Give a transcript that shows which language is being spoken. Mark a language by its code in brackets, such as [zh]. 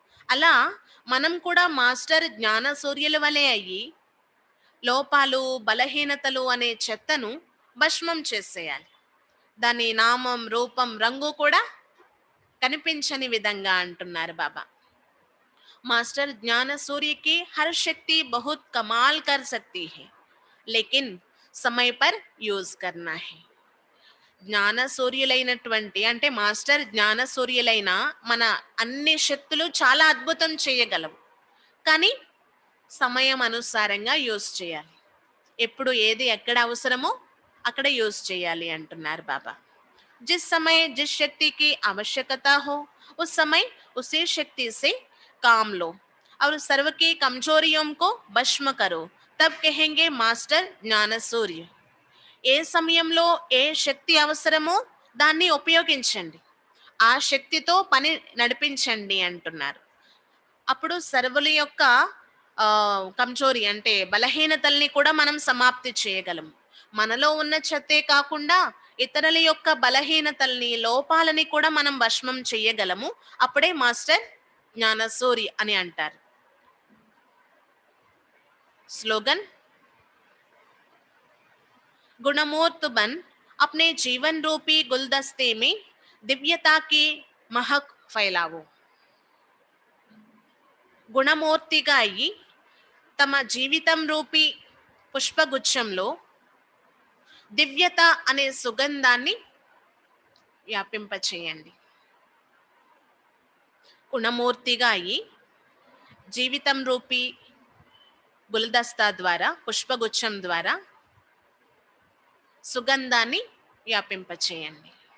[te] అలా మనం కూడా మాస్టర్ జ్ఞాన సూర్యుల వలె అయ్యి లోపాలు బలహీనతలు అనే చెత్తను భస్మం చేసేయాలి. దాని నామం రూపం రంగు కూడా కనిపించని విధంగా అంటున్నారు బాబా. [hi] मास्टर ज्ञान सूर्य की हर शक्ति बहुत कमाल कर सकती है, लेकिन समय पर यूज करना है. [te] జ్ఞాన సూర్యులైనటువంటి అంటే మాస్టర్ జ్ఞాన సూర్యులైన మన అన్ని శక్తులు చాలా అద్భుతం చేయగలవు, కానీ సమయం అనుసారంగా యూజ్ చేయాలి. ఎప్పుడు ఏది ఎక్కడ అవసరమో అక్కడ యూజ్ చేయాలి అంటున్నారు బాబా. [hi] जिस समय जिस शक्ति की आवश्यकता हो उस समय उसी शक्ति से काम लो और सर्व की कमजोरियों को भस्म करो तब कहेंगे [te] మాస్టర్ జ్ఞానసూర్య. ఏ సమయంలో ఏ శక్తి అవసరమో దాన్ని ఉపయోగించండి, ఆ శక్తితో పని నడిపించండి అంటున్నారు. అప్పుడు సర్వుల యొక్క కంజోరి అంటే బలహీనతల్ని కూడా మనం సమాప్తి చేయగలము. మనలో ఉన్న చెత్తే కాకుండా ఇతరుల యొక్క బలహీనతల్ని, లోపాలని కూడా మనం భస్మం చేయగలము. అప్పుడే మాస్టర్ జ్ఞానసూరి అని అంటారు. [hi] स्लोगन, गुणमूर्त बन अपने जीवन रूपी गुलदस्ते में दिव्यता की महक फैलावो. [te] గుణమూర్తిగా అయ్యి తమ జీవితం రూపీ పుష్పగుచ్చంలో దివ్యత అనే సుగంధాన్ని వ్యాపింపచేయండి. గుణమూర్తిగా అయ్యి జీవితం రూపీ గుల్దస్తా ద్వారా, పుష్పగుచ్చం ద్వారా సుగంధాన్ని వ్యాపింపచేయండి.